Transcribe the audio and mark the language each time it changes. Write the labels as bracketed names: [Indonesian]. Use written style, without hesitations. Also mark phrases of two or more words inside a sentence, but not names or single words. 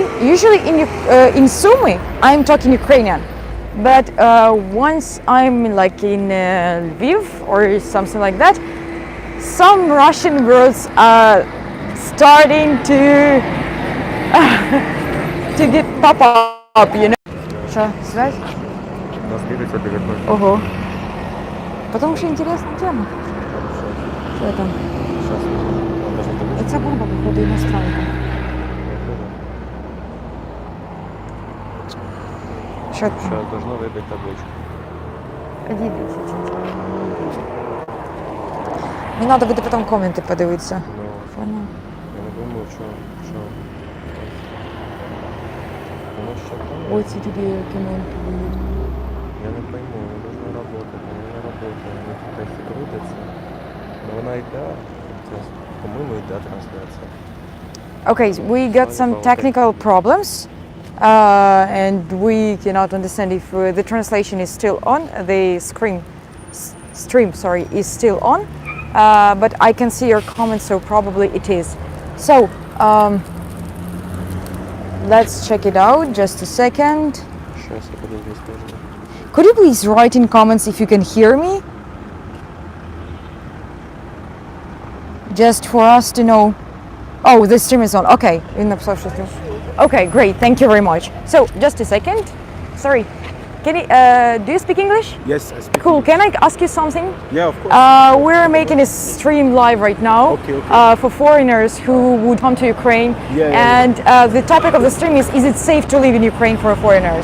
[English] Usually in Sumy, I'm talking Ukrainian, but once I'm like in Lviv or something like that, some Russian words are starting to get pop up, you know. [Russian] Что, связь? Нас двигается 19. Ого. Потому что интересная тема. Что там? Сейчас он должен быть. Это бомба, походу, иностранка. Что там? Сейчас должно выбить табличку. Иди. [Ukrainian] Мені треба буде потім коменти подивитися. Ну, я не думаю, що... Воно ще там. Ой, ці тоді коменти будуть. [Russian] Я не пойму, воно должно работать, воно не работает, [Ukrainian] воно тут крутиться. Но вона йде, по-моєму, йде трансляція. [English] Okay, we got some technical problems, and we cannot understand if the translation is still on. The stream, is still on, but I can see your comments, so probably it is. So let's check it out. Just a second. [Ukrainian] Щас я подивлюсь теж. [English] Could you please write in comments if you can hear me? Just for us to know. Oh, the stream is on. Okay. [Ukrainian] Він написав, що [English] stream. Okay, great. Thank you very much. So, just a second. Sorry. Can you, do you speak English? Yes, I speak. Cool. Can I ask you something? Yeah, of course. We're making a stream live right now for foreigners who would come to Ukraine. And the topic of the stream is it safe to live in Ukraine for foreigners?